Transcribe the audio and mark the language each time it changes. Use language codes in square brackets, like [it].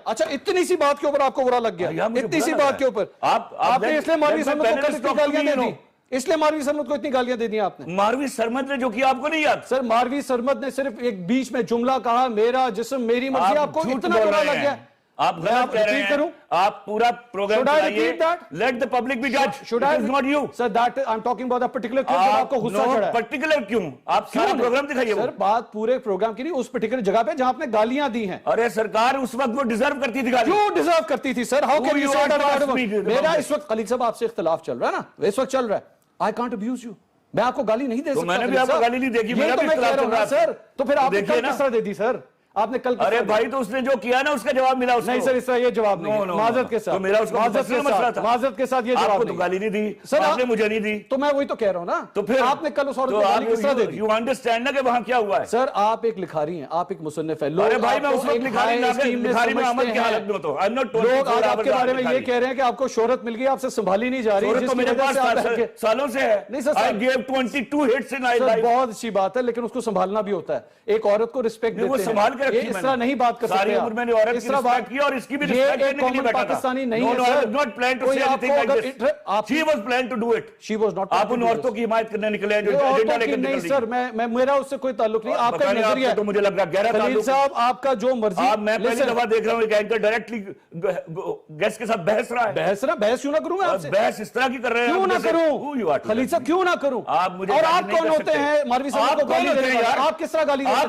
[ur] اچھا اتنی سی بات کے اوپر آپ کو برا لگ گیا, اتنی سی بات کے اوپر آپ نے اس لیے ماروی سرمد کو اتنی گالیاں دے دی, اس لیے ماروی سرمد کو اتنی گالیاں دے دی آپ نے. ماروی سرمد نے جو کیا آپ کو نہیں یاد؟ سر ماروی سرمد نے صرف ایک بیچ میں جملہ کہا, میرا جسم میری مرضی, آپ کو اتنا برا لگ گیا. آپ غلط کہہ رہے ہیں. آپ پورا programme چلائیے. [en] Let the public be judge. It is not you. Sir, that I'm talking about a particular clip [ur] جب آپ کو غصہ چڑھا ہے. پرٹیکولر کیوں؟ آپ سارا پروگرام دکھائیے. سر بات پورے پروگرام کی نہیں, اس پرٹیکولر جگہ پہ جہاں آپ نے گالیاں دی ہیں. ارے سرکار اس وقت وہ ڈیزرو کرتی تھی گالی. کیوں ڈیزرو کرتی تھی سر؟ [en] How can you say that? [ur] میرا اس وقت خلیل صاحب آپ سے اختلاف چل رہا ہے نا, اس وقت چل رہا ہے. [en] I can't abuse you. [ur] میں آپ کو گالی نہیں دے سکتا. میں نے بھی آپ کو گالی نہیں دیکھی, میرا بھی اختلاف چل رہا ہے سر. تو پھر آپ نے کس طرح دے دی سر؟ آپ نے کل, ارے بھائی تو اس نے جو کیا نا اس کا جواب ملا. نہیں سر اس طرح یہ جواب نہیں, معذرت کے ساتھ, معذرت کے ساتھ یہ جواب آپ کو گالی نہیں دی سر, آپ نے مجھے نہیں دی. تو میں وہی تو کہہ رہا ہوں نا. تو پھر آپ نے کل اس عورت کو گالی کس طرح دے دی؟ [en] you understand [ur] نا کہ وہاں کیا ہوا ہے. سر آپ ایک لکھاری ہیں, آپ ایک مصنف ہیں. ارے بھائی میں اس وقت لکھاری میں عمل کی حالت میں ہوتا ہوں. لوگ آج آپ کے بارے میں یہ کہہ رہے ہیں کہ آپ کو شہرت مل گئی, آپ سے سنبھالی نہیں جا رہی. شہرت تو میرے پاس سالوں سے ہے. نہیں سر, [en] I gave 22 hits in my life. [ur] بہت اچھی بات ہے, لیکن اس کو سنبھالنا بھی ہوتا ہے. ایک عورت کو رسپیکٹ دیتے ہیں, وہ سنبھال کے رکھی. اس طرح نہیں بات کر سکتے. ساری عمر میں نے عورت کی رسپیکٹ کی اور اس کی بھی رسپیکٹ کرنے کے لیے بیٹھا تھا. پاکستانی نہیں ہے [en] Sir. No, I was not planned to say anything like this. She was planned to do it. She was not. [ur] آپ ان عورتوں کی حمایت کرنے نکلے ہیں جو ایجنڈا لے کر نکل رہی. نہیں سر, میں میرا اس سے کوئی تعلق نہیں. آپ کا نظریہ تو مجھے لگ رہا گہرا تعلق. خلیل صاحب آپ کا جو مرضی. میں پہلی دفعہ دیکھ رہا ہوں ایک اینکر ڈائریکٹلی گیسٹ کے ساتھ بحث رہا ہے. بحث کیوں نہ کروں میں آپ سے؟ بحث اس طرح کی کر رہے ہیں. کیوں نہ کروں خلیل صاحب, کیوں نہ کروں؟ اور آپ کون ہوتے ہیں ماروی سرمد کو گالی دینے والے؟ آپ کس طرح گالی دے سکتے ہیں؟